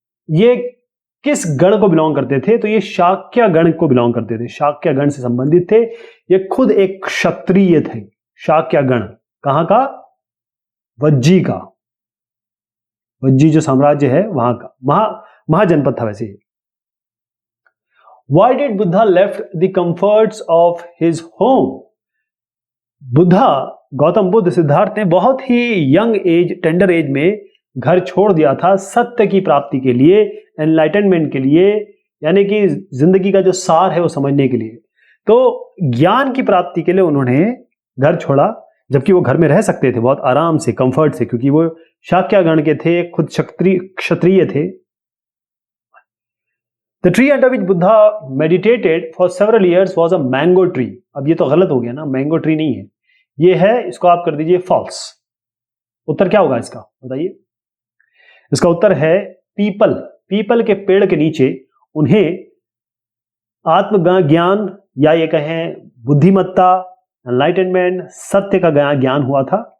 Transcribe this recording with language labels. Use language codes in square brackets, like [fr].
[hi] ये किस गण को बिलोंग करते थे? तो ये शाक्य गण को बिलोंग करते थे, शाक्य गण से संबंधित थे। ये खुद एक क्षत्रिय थे। शाक्य गण कहां का? वज्जी का। वज्जी जो साम्राज्य है वहां का, महाजनपद था वैसे। [en] Why did Buddha left the comforts of his home? [hi] Buddha, Gautam Buddha, Siddharth ने बहुत ही यंग एज, टेंडर एज में घर छोड़ दिया था सत्य की प्राप्ति के लिए, एनलाइटनमेंट के लिए, यानी कि जिंदगी का जो सार है वो समझने के लिए। तो ज्ञान की प्राप्ति के लिए उन्होंने घर छोड़ा, जबकि वो घर में रह सकते थे बहुत आराम से, कंफर्ट से, क्योंकि वो शाक्य गण के थे, खुद क्षत्रिय थे। [en] The tree under which Buddha meditated for several years was a mango tree. [hi] अब ये तो गलत हो गया ना, मैंगो ट्री नहीं है ये है, इसको आप कर दीजिए फॉल्स। उत्तर क्या होगा इसका, बताइए। इसका उत्तर है पीपल। पीपल के पेड़ के नीचे उन्हें आत्मज्ञान या ये कहें बुद्धिमत्ता, एनलाइटनमेंट, सत्य का ज्ञान हुआ था।